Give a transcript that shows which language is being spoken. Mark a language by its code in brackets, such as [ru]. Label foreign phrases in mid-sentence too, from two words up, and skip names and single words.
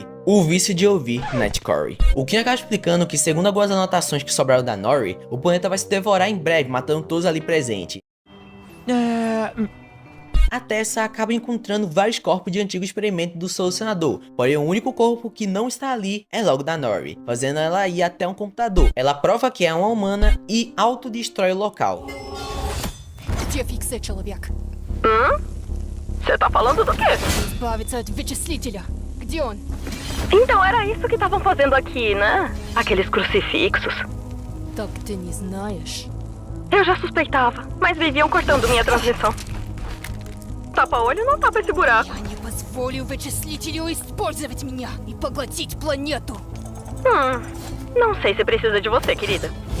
[pt] O vício de ouvir Nightcore. O Ken acaba explicando que, segundo algumas anotações que sobraram da Nori, o planeta vai se devorar em breve, matando todos ali presentes. A Tessa acaba encontrando vários corpos de antigo experimento do solucionador, porém o único corpo que não está ali é logo da Nori, fazendo ela ir até um computador. Ela prova que é uma humana e autodestrói o local. [ru] Где фиксация человек? [pt] Você tá falando do quê? [ru] Избавиться от вычислителя. Где он? [pt] Então era isso que estavam fazendo aqui, né? Aqueles crucifixos. [ru] Так ты не знаешь? [pt] Eu já suspeitava, mas viviam cortando minha transmissão. Tapa-olho não tapa esse buraco. [ru] Я не позволю вычислителю использовать меня и поглотить планету. [pt] Não sei se precisa de você, querida.